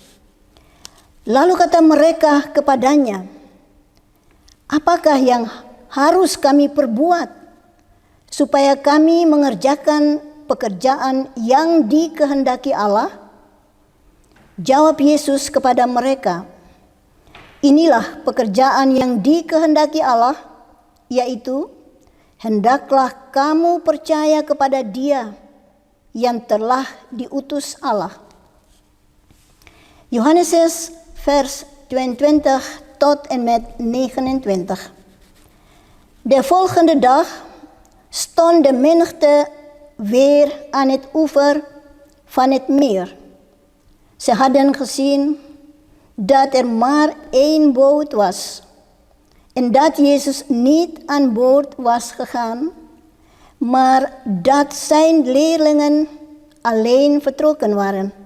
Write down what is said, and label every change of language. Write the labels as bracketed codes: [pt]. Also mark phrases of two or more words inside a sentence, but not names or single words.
[id] Lalu kata mereka kepadanya, "Apakah yang harus kami perbuat supaya kami mengerjakan pekerjaan yang dikehendaki Allah?" Jawab Yesus kepada mereka, "Inilah pekerjaan yang dikehendaki Allah, yaitu hendaklah kamu percaya kepada Dia yang telah diutus Allah." [nl] Johannes 6 vers 22 tot en met 29. De volgende dag stond de menigte weer aan het oever van het meer. Ze hadden gezien dat er maar één boot was en dat Jezus niet aan boord was gegaan, maar dat zijn leerlingen alleen vertrokken waren.